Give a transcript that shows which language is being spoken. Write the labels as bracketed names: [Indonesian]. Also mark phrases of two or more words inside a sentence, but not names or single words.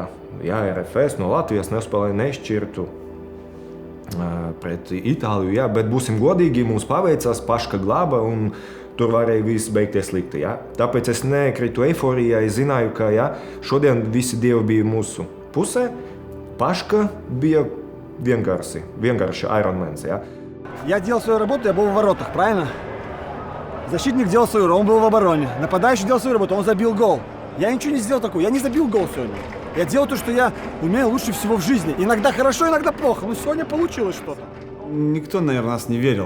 [Latvian] Jā, RFS no Latvijas nespēlēja nešķirtu pret Itāliju, jā, bet būsim godīgi, mums paveicās, Paška glāba un tur varēja viss beigties slikti, jā. Tāpēc es nekritu eiforijā, es zināju, ka, jā, šodien visi dievi bija mūsu pusē, Paška bija vienkārši Ironmans, jā. [Russian] Я делал свою работу, я был в воротах, правильно? Защитник делал свою работу, он был в обороне. Нападающий делал свою работу, он забил гол. Я ничего не сделал такого, я не забил гол сегодня. Я делаю то, что я умею лучше всего в жизни. Иногда хорошо, иногда плохо. Но сегодня получилось что-то. Никто, наверное, нас не верил.